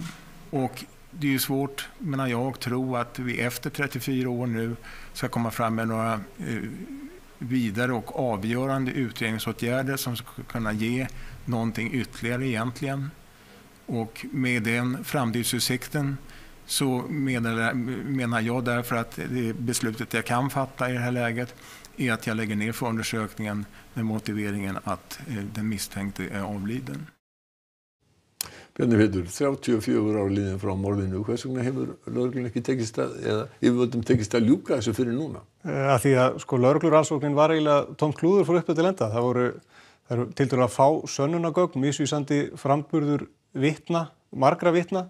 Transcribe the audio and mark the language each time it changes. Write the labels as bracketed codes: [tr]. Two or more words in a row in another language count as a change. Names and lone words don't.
[sv] Och det är ju svårt, menar jag, tro att vi efter 34 år nu ska komma fram med några vidare och avgörande utredningsåtgärder som ska kunna ge någonting ytterligare egentligen. Och med den framtidsutsikten så menar jag därför att det beslutet jag kan fatta i det här läget är att jag lägger ner förundersökningen med motiveringen att den misstänkte är avliden. [is] Bjarni Pétur, 34 ár liðin frá morðinu. Hvers vegna hefur lögreglunni ekki tekist eða yfirvöldum tekist að ljúka þessu fyrir núna? Af því að lögreglurannsóknin var eiginlega tómt klúður frá upphafi til enda. Það eru tiltölulega fá sönnunargögn, misvísandi framburður vitna, margra vitna.